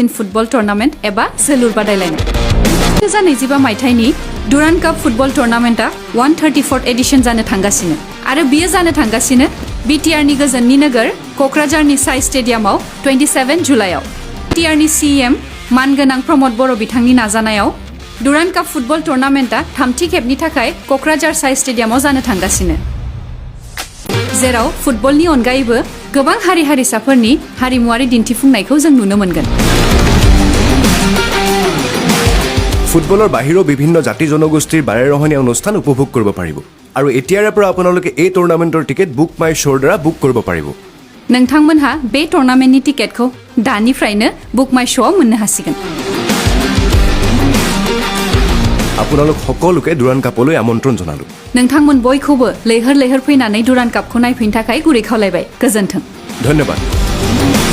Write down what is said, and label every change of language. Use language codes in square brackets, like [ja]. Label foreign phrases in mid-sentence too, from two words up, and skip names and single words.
[brx] फुटबल टुर्नामेन्ट एबा जोलुर बादायलायनाय 2025 मायथाइनि दुरान्ड काप फुटबल टुर्नामेन्टआ 134th एडिशन जानो थांगासिनो आरो बियो जानो थांगासिनो बिटिआरनि गोजोननि नोगोर क'क्राझारनि साइ स्टेडियामाव 27 जुलाइआव बिटिआरनि सीएम मानगोनां प्रमद बर' बिथांनि नाजानायाव दुरान्ड काप फुटबल टुर्नामेन्टआ थामथि खेबनि थाखाय क'क्राझार साइ स्टेडियामाव जानो थांगासिनो जेराव फुटबलनि अनगायैबो गोबां हारि हारिसाफोरनि हारिमुआरि दिन्थिफुंनायखौ जों नुनो मोनगोन [as] ফুটবলৰ বাহিৰেও বিভিন্ন জাতি জনগোষ্ঠীৰ বাৰেৰহণীয়া অনুষ্ঠান উপভোগ কৰিব পাৰিব আৰু এতিয়াৰে পৰা আপোনালোকে এই টুৰ্নামেণ্টৰ টিকেট বুক মাই শ্ব'ৰ দ্বাৰা বুক কৰিব পাৰিব [brx] नोंथांमोनहा बे टुर्नामेन्टनि टिकेटखौ दानिफ्रायनो बुक माय श'आव मोननो हासिगोन [as] আপোনালোক সকলোকে দুৰান্ড কাপলৈ আমন্ত্ৰণ জনালো [brx] नोंथांमोन बयखौबो लैहोर लैहोर फैनानै दुरान्ड कापखौ नायफैनो थाखाय गुरै खावलायबाय गोजोन्थों धन्यवाद